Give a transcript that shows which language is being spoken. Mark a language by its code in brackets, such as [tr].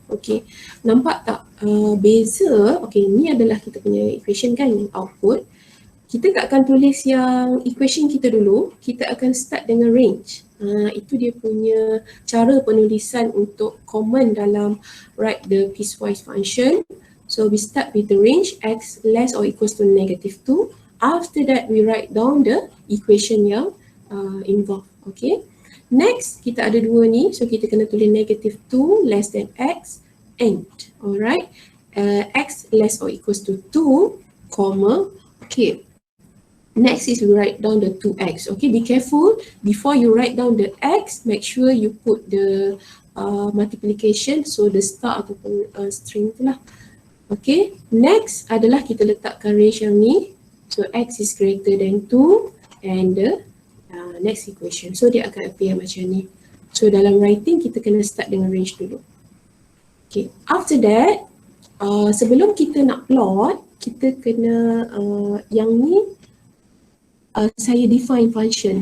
[ms] Okay, nampak tak beza? Okay, ni adalah kita punya equation kan, yang output. Kita tak akan tulis yang equation kita dulu, kita akan start dengan range. Itu dia punya cara penulisan untuk command dalam [en] write the piecewise function. So we start with the range x less or equals to -2. After that we write down the equation yang involved. Okay. Next [ms] kita ada dua ni, [en] so [ms] kita kena tulis [en] -2 less than x and alright, x less or equals to 2, comma. Okay. Next is we write down the 2x. Okay, be careful before you write down the x, make sure you put the multiplication, so the star [ms] ataupun string tu lah. Okay, next adalah kita letakkan range yang ni. [en] So x is greater than 2 and the next equation. [ms] So dia akan appear macam ni. So dalam writing kita kena start dengan range dulu. Okay, after that, sebelum kita nak plot, kita kena yang ni saya [en] define function.